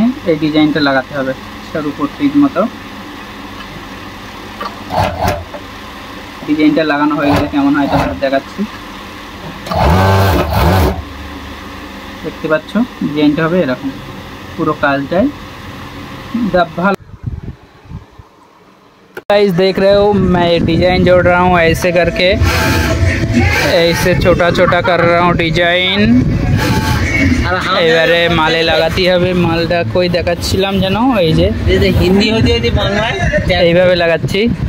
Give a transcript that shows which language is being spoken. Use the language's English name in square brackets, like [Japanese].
[Bangla] এই ডিজাইনটা লাগাতে হবে সরু পট্টির মতো। ডিজাইনটা লাগানো হয়ে গেলে কেমন হয় তোমাদের দেখাচ্ছি। দেখতে পাচ্ছ ডিজাইনটা হবে এরকম, পুরো काजटाई भालो। [Hindi] गाइस देख रहे हो, मैं डिजाइन जोड़ रहा हूँ ऐसे करके, ऐसे छोटा छोटा कर रहा हूँ डिजाइन। [Bangla] এবারে মালে লাগাতে হবে। মালটা কই দেখাচ্ছিলাম যেন, এই যে হিন্দি হতে বাংলায় এইভাবে লাগাচ্ছি।